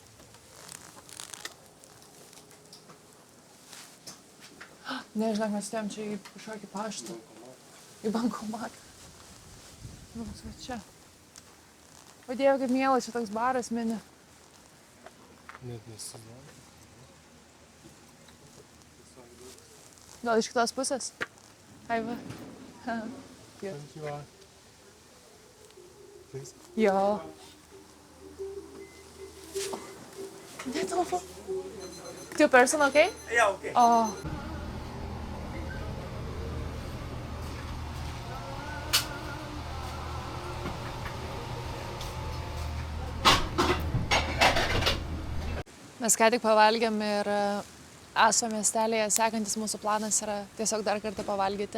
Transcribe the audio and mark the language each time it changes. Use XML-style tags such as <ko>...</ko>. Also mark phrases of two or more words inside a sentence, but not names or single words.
<lt>Nežinau, mes atėjom čia į kažkokį paštą, į bankomatą. Nu, va čia. O Dieve, kaip mielas čia toks baras mini. Net nesimano. Gal iš kitos pusės? Ai va. Konnichiwa. Please. Jo. Netelpu.</lt> <en>Two person, okay? Yeah, okay. Oh.</en> <lt>Mes ką tik pavalgėm ir Aso miestelėje sekantis mūsų planas yra tiesiog dar kartą pavalgyti.</lt>